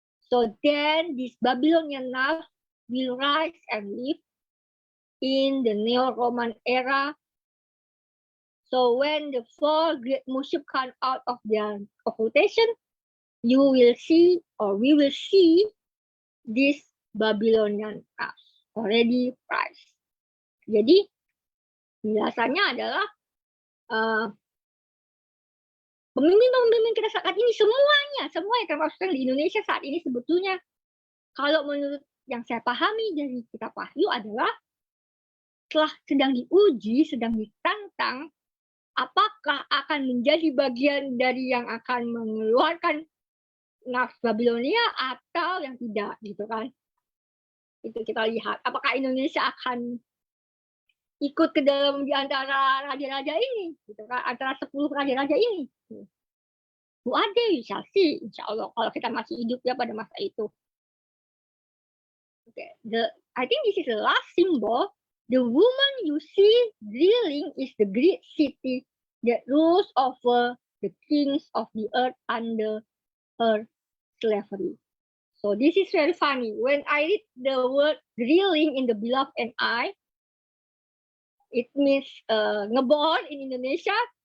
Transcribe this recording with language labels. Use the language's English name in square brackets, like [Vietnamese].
[English] So then this Babylonian nafs will rise and live in the Neo-Roman era. So when the 4 great Mushib come out of their occultation, you will see, or we will see, this Babylonian nafs already rise. [Indonesian] Jadi penjelasannya adalah pemimpin-pemimpin kita saat ini semuanya termasuk di Indonesia saat ini sebetulnya, kalau menurut yang saya pahami dari kitab Wahyu adalah telah sedang diuji, sedang ditantang, apakah akan menjadi bagian dari yang akan mengeluarkan nafs Babilonia atau yang tidak, gitu kan? Itu kita lihat. Apakah Indonesia akan ikut ke dalam di antara raja-raja ini, gitu kan? Antara 10 raja-raja ini. Bu Ade, bisa sih, insya Allah kalau kita masih hidup ya pada masa itu. [English] Okay. I think this is the last symbol. The woman you see drilling is the great city that rules over the kings of the earth under her slavery. So this is very funny. When I read the word drilling in the Beloved and I, it means ngebor in Indonesia.